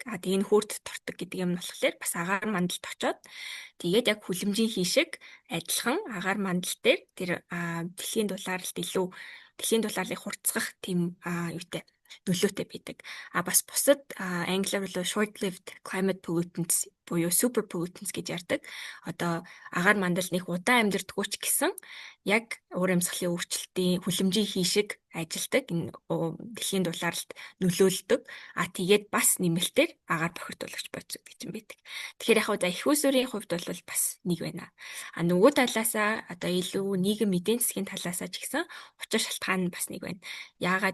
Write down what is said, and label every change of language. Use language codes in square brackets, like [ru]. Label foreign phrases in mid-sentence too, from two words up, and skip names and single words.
[mn] Тэгээ энэ хөөд тортог гэдэг юм болохоор бас агаар мандалд очоод тэгээд яг хүлэмжийн хийшиг адилхан агаар мандал дээр тэр дэлхийн дулаарлыг хурцгах тийм юутай нөлөөтэй байдаг. Бас бусад англиар бол [en] short-lived climate pollutants [mn] буюу [en] super pollutants [mn] гэж ярьдаг. Одоо агаар мандал нэг удаан амьдэрдэггүй ч гэсэн яг уур амьсгалын өөрчлөлтийн хүлэмжийн хийшиг ажилдаг энэ дэлхийн дулаарлалд нөлөөлдөг. Тэгээд бас нэмэлтээр агаар бохирдуулагч бодис гэж юм байдаг. Тэгэхээр яг за их усүрийн хувьд бол бас нэг байна. Нөгөө талаасаа одоо илүү нийгэм эдийн засгийн талаасаа ч гэсэн учир шалтгаан нь бас нэг байна.